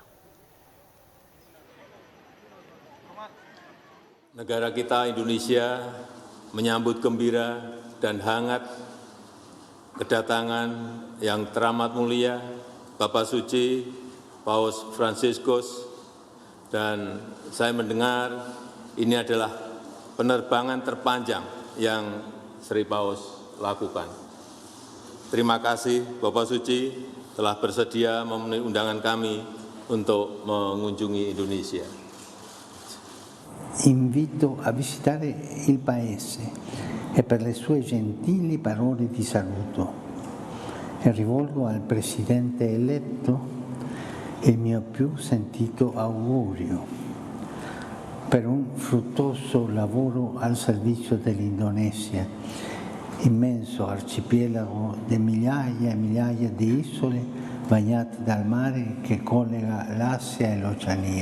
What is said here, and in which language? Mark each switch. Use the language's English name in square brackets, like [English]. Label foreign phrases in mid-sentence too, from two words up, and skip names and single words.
[Indonesian] Negara kita Indonesia menyambut gembira dan hangat kedatangan yang teramat mulia Bapak Suci Paus Fransiskus, dan saya mendengar ini adalah penerbangan terpanjang yang Sri Paus lakukan. Terima kasih Bapak Suci telah bersedia memenuhi undangan kami untuk mengunjungi Indonesia. [Italian] Invito a visitare il Paese e per le sue gentili parole di saluto e rivolgo al Presidente eletto il mio più sentito augurio per un fruttuoso lavoro al servizio dell'Indonesia, immenso arcipelago di migliaia e migliaia di isole bagnate dal mare che collega l'Asia e l'Oceania.